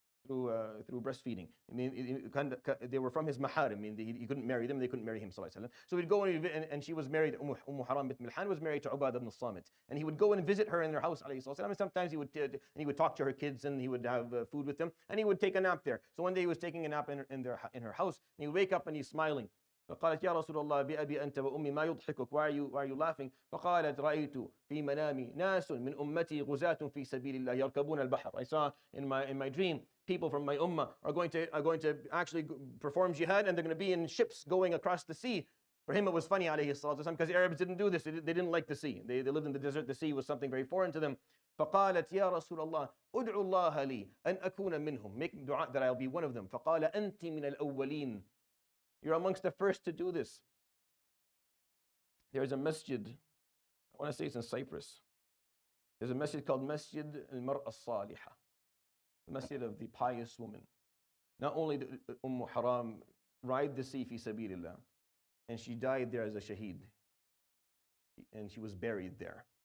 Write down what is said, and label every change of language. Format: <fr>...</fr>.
<en>through breastfeeding. I mean, they were from his maharim. I mean, he couldn't marry them, they couldn't marry him, sallallahu alaihi wasallam. So he'd go and she was married, Haram bint Milhan was married to Ubadah ibn al-Samit. And he would go and visit her in their house, alayhi wasallam. And sometimes he would talk to her kids and he would have food with them. And he would take a nap there. So one day he was taking a nap in her house. And he would wake up and he's smiling.</en> <ar>فقالت يا رسول الله بأبي أنت وأمي ما يضحكك,</ar> <en>why are you laughing?</en> <ar>فقالت رأيت في منامي ناس من أمتي غزاة في سبيل الله يركبون البحر.</ar> <en>I saw in my dream people from my ummah are going to actually perform jihad, and they're going to be in ships going across the sea. For him it was funny, alayhi salatu wasalam, because Arabs didn't do this. They didn't like the sea. They lived in the desert. The sea was something very foreign to them.</en> <ar>فقالت يا رسول الله ادعو الله لي أن أكون منهم,</ar> <en>make dua that I'll be one of them.</en> <ar>فقال أنت من الأولين,</ar> <en>you're amongst the first to do this. There's a masjid, I want to say it's in Cyprus. There's a masjid called Masjid al-Mar'a al-Salihah, the masjid of the pious woman. Not only did Haram ride the sea fi sabilillah, and she died there as a shaheed, and she was buried there.</en>